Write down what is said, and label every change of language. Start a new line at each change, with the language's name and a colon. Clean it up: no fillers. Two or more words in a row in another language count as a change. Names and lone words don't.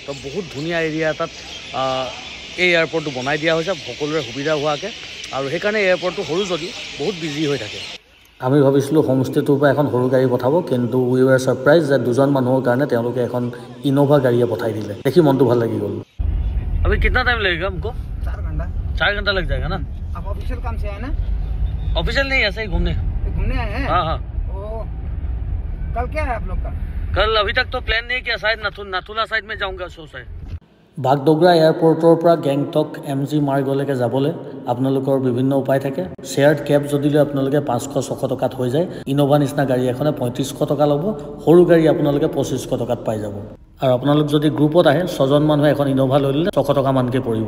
Assamese: তো বহুত ধুনীয়া এৰিয়া এটাত এই এয়াৰপৰ্টটো বনাই দিয়া হৈছে সকলোৰে সুবিধা হোৱাকৈ, আৰু সেইকাৰণে এয়াৰপৰ্টটো সৰু যদিও বহুত বিজি হৈ থাকে। আমি ভাবিছিলোঁ হোমষ্টেটোৰ পৰা এখন সৰু গাড়ী পঠাব, কিন্তু
English: we were surprise
Assamese: যে 2জন মানুহৰ কাৰণে তেওঁলোকে এখন ইন'ভা গাড়ীয়ে পঠাই দিলে। দেখি মনটো ভাল লাগি গ'ল।
Hindi: अभी कितना टाइम लगेगा हमको? 4 घंटा लग जाएगा ना? आप ऑफिशियल काम से आए ना? ऑफिशियल नहीं, ऐसे ही घूमने आए हैं? हाँ हाँ। कल क्या है आप लोग का? कल अभी तक तो प्लान नहीं किया, शायद नाथुला साइड में जाऊंगा शो से।
Assamese: বাগডোগৰা এয়াৰপৰ্টৰ পৰা গেংটক MG মাৰ্গলৈকে যাবলৈ আপোনালোকৰ বিভিন্ন উপায় থাকে।
English: shared cab
Assamese: যদি লৈ আপোনালোকে 500-600 টকাত হৈ যায়, ইন'ভা নিচিনা গাড়ী এখনে 3500 টকা ল'ব, সৰু গাড়ী আপোনালোকে 2500 টকাত পাই যাব। আৰু আপোনালোক যদি গ্ৰুপত আহে 6জন মানুহে এখন ইন'ভা লৈ ল'লে 600 টকা মানকৈ পৰিব।